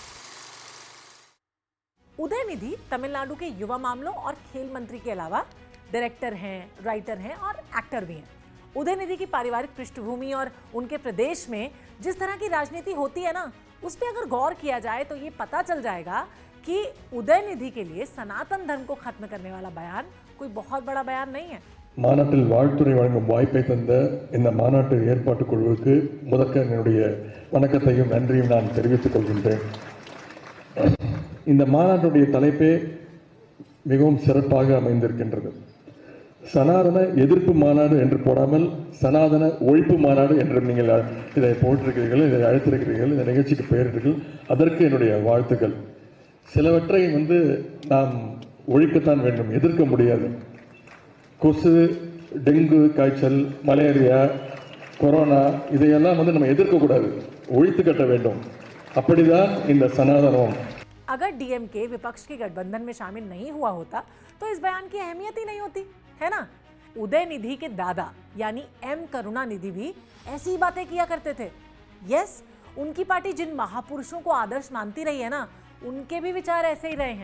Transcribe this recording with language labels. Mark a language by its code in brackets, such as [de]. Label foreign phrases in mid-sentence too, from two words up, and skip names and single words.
[hi] उदयनिधि तमिलनाडु के युवा मामलों और खेल मंत्री के अलावा डायरेक्टर हैं, राइटर हैं और एक्टर भी हैं। उदयनिधि की पारिवारिक पृष्ठभूमि और उनके प्रदेश में जिस तरह की राजनीति होती है ना, उस पर अगर गौर किया जाए तो ये पता चल जाएगा कि उदयनिधि के लिए सनातन धर्म को खत्म करने वाला बयान कोई बहुत बड़ा बयान नहीं है। [ta] மாநாட்டில் வாழ்த்துறை வழங்கும் வாய்ப்பை தந்த இந்த மாநாட்டு ஏற்பாட்டு குழுவுக்கு முதற்க என்னுடைய வணக்கத்தையும் நன்றியும் நான் தெரிவித்துக் கொள்கின்றேன். இந்த மாநாட்டுடைய தலைப்பே மிகவும் சிறப்பாக அமைந்திருக்கின்றது. சனாதன எதிர்ப்பு மாநாடு என்று போடாமல் சனாதன ஒழிப்பு மாநாடு என்று நீங்கள் இதை போட்டிருக்கிறீர்கள், இதை அழைத்திருக்கிறீர்கள், இந்த நிகழ்ச்சிக்கு பெயரிட்டீர்கள். அதற்கு என்னுடைய வாழ்த்துக்கள். சிலவற்றை நாம் ஒழிக்கத்தான் வேண்டும், எதிர்க்க முடியாது. கொசு, டெங்கு காய்ச்சல், மலேரியா, கொரோனா இதையெல்லாம் நம்ம எதிர்க்கக்கூடாது, ஒழித்து கட்ட வேண்டும். அப்படிதான் இந்த சனாதனம். [hi] अगर डीएमके विपक्ष के गठबंधन में शामिल नहीं हुआ होता तो इस बयान की अहमियत ही नहीं होती, है ना। उदयनिधि के दादा यानी एम करुणानिधि भी ऐसी बातें किया करते थे। यस, उनकी पार्टी जिन महापुरुषों को आदर्श मानती रही है ना, उनके भी विचार ऐसे ही रहे हैं।